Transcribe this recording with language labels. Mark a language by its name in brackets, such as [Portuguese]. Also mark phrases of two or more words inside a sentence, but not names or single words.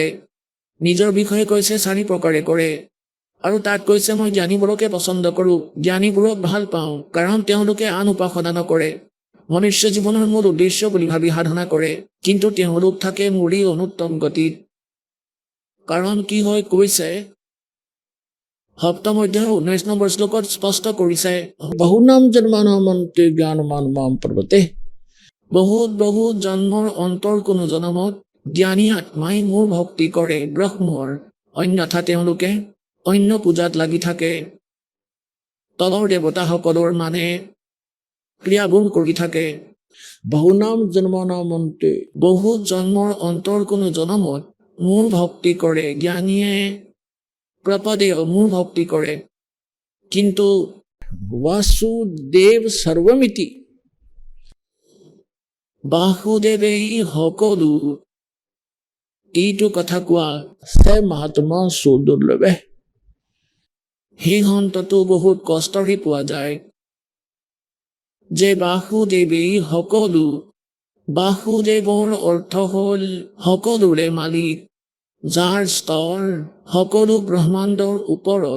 [Assamese] নিজৰ বিষয়ে কৈছে 4 প্ৰকাৰে কৰে আৰু তাত কৈছে মই জ্ঞানীবোৰকে পচন্দ কৰোঁ, জ্ঞানীবোৰক ভাল পাওঁ কাৰণ তেওঁলোকে আন উপাসনা নকৰে। মনুষ্য জীৱনৰ মূল উদ্দেশ্য বুলি ভাবি সাধনা কৰে, কিন্তু তেওঁলোক থাকে মোৰেই অনুত্তম গতিত। কাৰণ কি হয় কৈছে সপ্তম অধ্যায় 19 নম্বৰ শ্লোকত স্পষ্ট কৰিছে [Sanskrit] बहुनाम जन्मानामन्ते ज्ञानमान माम प्रपते। [Assamese] বহুত জন্মৰ অন্তৰ কোনো জনমত জ্ঞানী আত্মাই মোৰ ভক্তি কৰে ব্ৰহ্মৰ, অন্যথা তেওঁলোকে অন্য পূজাত লাগি থাকে। তলৰ দেৱতাসকলৰ মানে ক্ৰিয়াবোৰ কৰি থাকে। [Sanskrit] बहुनाम जन्मानामन्ते [Assamese] বহুত জন্মৰ অন্তৰ কোনো জনমত মোৰ ভক্তি কৰে জ্ঞানীয়ে প্ৰপদে মোৰ ভক্তি কৰে, কিন্তু [Sanskrit] वासुदेव सर्वमिति [Assamese] বাসুদেৱেই সকলো এইটো কথা কোৱা [Sanskrit] स महात्मा सो दुर्लभ है। [Assamese] সেই সন্তটো বহুত কষ্টৰে পোৱা যায় যে বাসুদেৱেই সকলো। বাসুদেৱৰ অৰ্থ হ'ল সকলোৰে মালিক, যাৰ স্তৰ সকলো ব্ৰহ্মাণ্ডৰ ওপৰত।